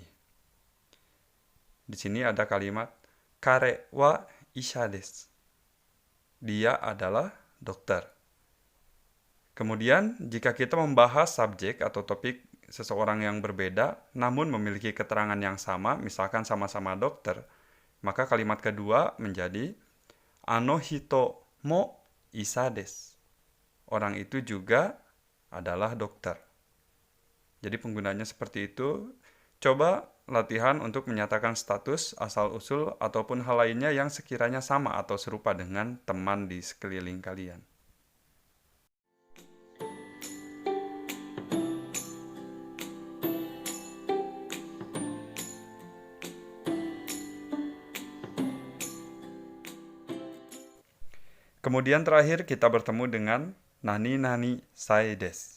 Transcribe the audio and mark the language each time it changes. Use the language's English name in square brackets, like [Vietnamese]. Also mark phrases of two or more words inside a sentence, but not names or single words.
[Indonesian] Di sini ada kalimat [Japanese] 彼は医者です. [Indonesian] Dia adalah dokter. Kemudian, jika kita membahas subjek atau topik seseorang yang berbeda, namun memiliki keterangan yang sama, misalkan sama-sama dokter, maka kalimat kedua menjadi [Japanese] あの人も医者です. [Indonesian] Orang itu juga adalah dokter. Jadi penggunanya seperti itu. Coba latihan untuk menyatakan status, asal-usul, ataupun hal lainnya yang sekiranya sama atau serupa dengan teman di sekeliling kalian. Kemudian terakhir kita bertemu dengan [Japanese] 何々歳です.